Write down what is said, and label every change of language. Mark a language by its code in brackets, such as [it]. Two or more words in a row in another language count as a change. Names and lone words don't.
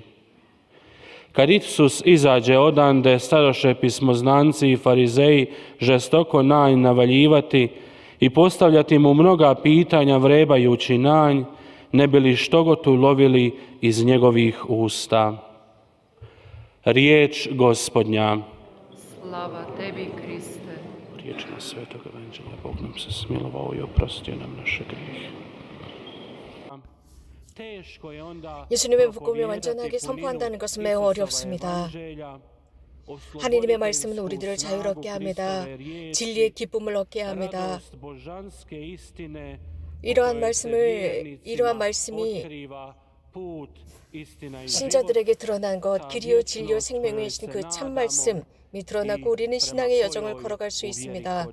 [hr] Kad Isus izađe odande, stadoše pismoznanci i farizeji žestoko nanj navaljivati i postavljati mu mnoga pitanja vrebajući nanj, ne bi li štogod ulovili iz njegovih usta. Riječ Gospodnja. Slava tebi, Kriste. Riječima Svetog Evanđelja Bog nam se smilovao i oprostio nam naše grijehe. [ko] 예수님의 복음을 완전하게 선포한다는 것은 매우 어렵습니다. 하나님의 말씀은 우리들을 자유롭게 합니다. 진리의 기쁨을 얻게 합니다. 이러한 말씀이 신자들에게 드러난 것, 길이요 진리요 생명이신 그 참 말씀이 드러나고 우리는 신앙의 여정을 걸어갈 수 있습니다.